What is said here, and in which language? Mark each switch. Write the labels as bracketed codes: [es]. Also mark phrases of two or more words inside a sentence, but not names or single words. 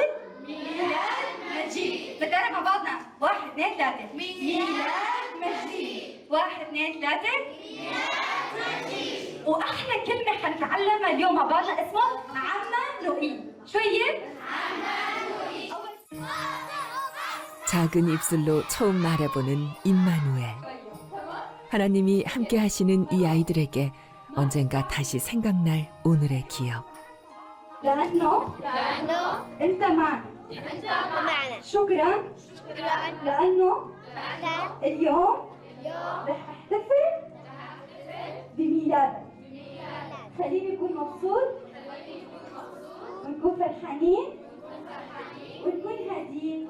[ar] ميلاد مجيد، نتعرف مع بعضنا، 1 2 3 ميلاد مجيد، 1 2 3 ميلاد مجيد، وأحلى كلمة حنتعلمها اليوم مع بعضنا اسمه عمانوئيل، شو هي؟ عمانوئيل. [ko] 작은 입술로 처음 말해보는 임마누엘. 하나님이 함께 하시는 이 아이들에게 언젠가 다시 생각날 오늘의 기억. [ar] لأنه أنت معنا. شكرا لأنه اليوم رح أحتفل بميلادك. خليني أكون مبسوط ونكون فرحانين ونكون هادين.